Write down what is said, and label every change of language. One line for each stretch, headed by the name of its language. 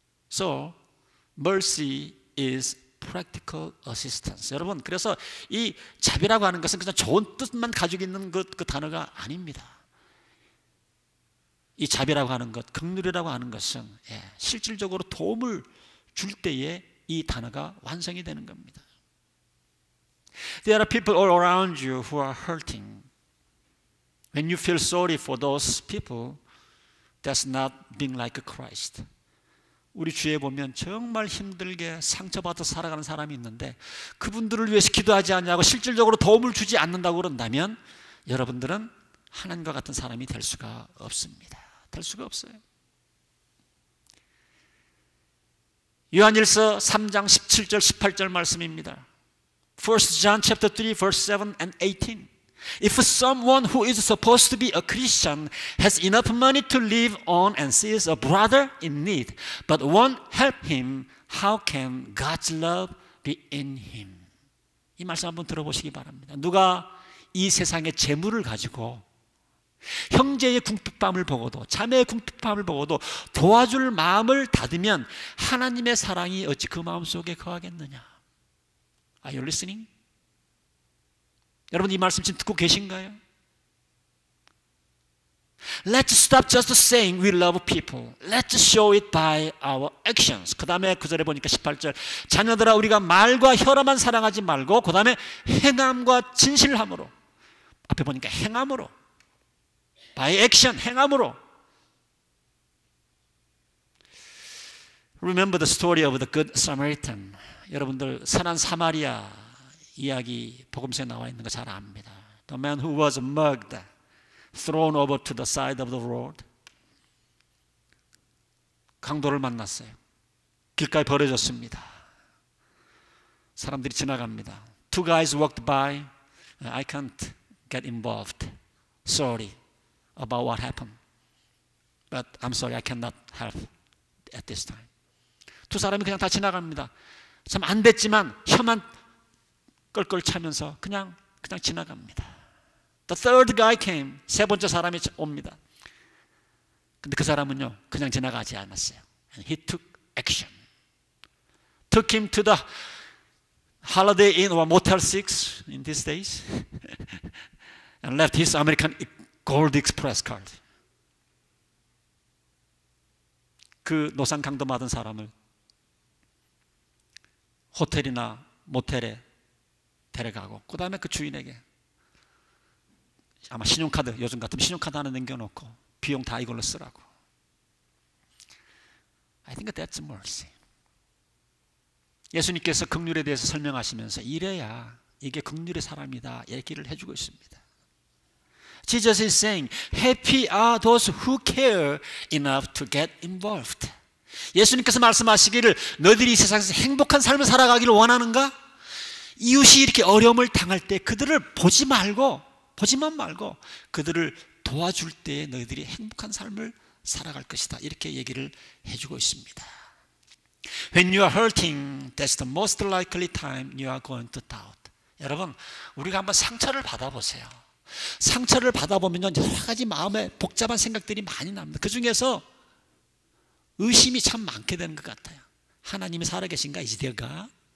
English: So, mercy is practical assistance.
Korean: 여러분, 그래서 이 자비라고 하는 것은 그냥 좋은 뜻만 가지고 있는 그 단어가 아닙니다. 이 자비라고 하는 것, 긍휼이라고 하는 것은 실질적으로 도움을 줄 때에 이 단어가 완성이 되는 겁니다.
English: There are people all around you who are hurting. When you feel sorry for those people, that's not being like Christ.
Korean: 우리 주위에 보면 정말 힘들게 상처받아 살아가는 사람이 있는데 그분들을 위해서 기도하지 않냐고 실질적으로 도움을 주지 않는다고 그런다면 여러분들은 하나님과 같은 사람이 될 수가 없습니다. 될 수가 없어요. 요한일서 3장 17절 18절 말씀입니다.
English: 1 John chapter 3 verse 7 and 18. If someone who is supposed to be a Christian has enough money to live on and sees a brother in need, but won't help him, how can God's love be in him?
Korean: 이 말씀 한번 들어보시기 바랍니다. 누가 이 세상의 재물을 가지고 형제의 궁핍함을 보고도 자매의 궁핍함을 보고도 도와줄 마음을 닫으면 하나님의 사랑이 어찌 그 마음속에 거하겠느냐?
English: Are you listening?
Korean: 여러분 이 말씀 지금 듣고 계신가요?
English: Let's stop just saying we love people. Let's show it by our actions.
Korean: 그 다음에 구절에 보니까 18절 자녀들아 우리가 말과 혀로만 사랑하지 말고 그 다음에 행함과 진실함으로 앞에 보니까 행함으로
English: by action
Korean: 행함으로
English: Remember the story of the Good Samaritan.
Korean: 여러분들 선한 사마리아 이야기 복음서에 나와 있는 거 잘 압니다.
English: The man who was mugged, thrown over to the side of the road.
Korean: 강도를 만났어요. 길가에 버려졌습니다. 사람들이 지나갑니다.
English: Two guys walked by. I can't get involved. Sorry about what happened. But I'm sorry, I cannot help at this time.
Korean: 두 사람이 그냥 다 지나갑니다. 참 안 됐지만 혀만 껄껄 차면서 그냥 지나갑니다.
English: The third guy came.
Korean: 세 번째 사람이 옵니다. 근데 그 사람은요 그냥 지나가지 않았어요.
English: And he took action. Took him to the Holiday Inn or Motel 6 in these days and left his American Gold Express card.
Korean: 그 노상 강도 받은 사람을 호텔이나 모텔에 데려가고 그 다음에 그 주인에게 아마 신용카드 요즘 같으면 신용카드 하나 남겨놓고 비용 다 이걸로 쓰라고.
English: I think that's mercy.
Korean: 예수님께서 긍휼에 대해서 설명하시면서 이래야 이게 긍휼의 사람이다 얘기를 해주고 있습니다.
English: Jesus is saying, happy are those who care enough to get involved.
Korean: 예수님께서 말씀하시기를 너희들이 이 세상에서 행복한 삶을 살아가기를 원하는가? 이웃이 이렇게 어려움을 당할 때 그들을 보지만 말고 그들을 도와줄 때 너희들이 행복한 삶을 살아갈 것이다. 이렇게 얘기를 해주고 있습니다.
English: When you are hurting, that's the most likely time you are going to doubt.
Korean: 여러분, 우리가 한번 상처를 받아보세요. 상처를 받아보면 여러 가지 마음에 복잡한 생각들이 많이 납니다. 그 중에서 의심이 참 많게 되는 것 같아요. 하나님이 살아계신가?
English: Is there God?